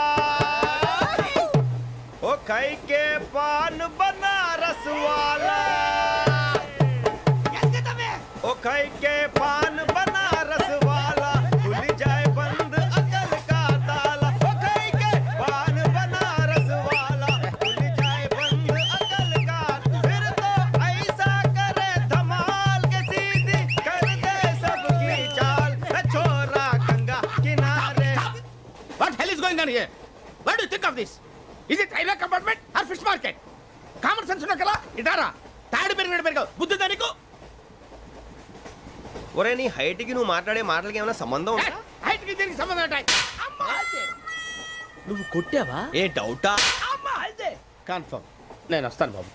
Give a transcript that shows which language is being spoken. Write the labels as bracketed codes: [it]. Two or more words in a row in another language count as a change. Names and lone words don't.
[hi] ओ खाई के पान बनारस वाला, ओ खाई के पान बनारस वाला खुल जाए बंद अकल का ताला. ओ खाई के पान बनारस वाला खुल जाए बंद अकल का. फिर तो ऐसा करे धमाल के सीधी कर दे सबकी चाल. छोरा गंगा किनारे. [en] What hell is going on here? What do you think of this? common sense [te] ఉన్నా కదా ఇటారా తాడి పెరిగావు బుద్ధి దానికి ఒరే నీ హైట్ కి నువ్వు మాట్లాడే మాటలకి ఏమైనా సంబంధం ఉందా? హైట్ కి దీనికి సంబంధం ఉంటాయి నువ్వు కొట్టావా ఏ డౌటా? కన్ఫర్మ్ నేను వస్తాను బాబు